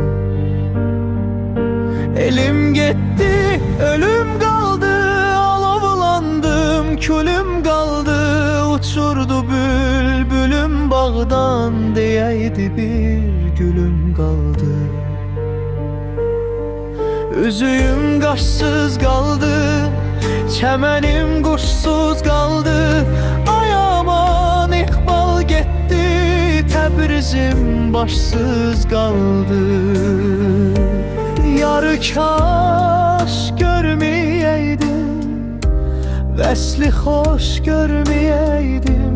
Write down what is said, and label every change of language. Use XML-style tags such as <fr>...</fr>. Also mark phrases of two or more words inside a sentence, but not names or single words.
<tr>Elim gitti, ölüm kaldı, alovlandım, külüm kaldı. Uçurdu bülbülüm bağdan, diyeydi bir gülüm kaldı.</tr> <az>Üzüyüm qaşsız qaldı, çəmənim quşsuz qaldı. Ay aman iqbal getdi, Təbrizim başsız qaldı. Yarı kaş görməyəydim, vəsli xoş görməyəydim.</az>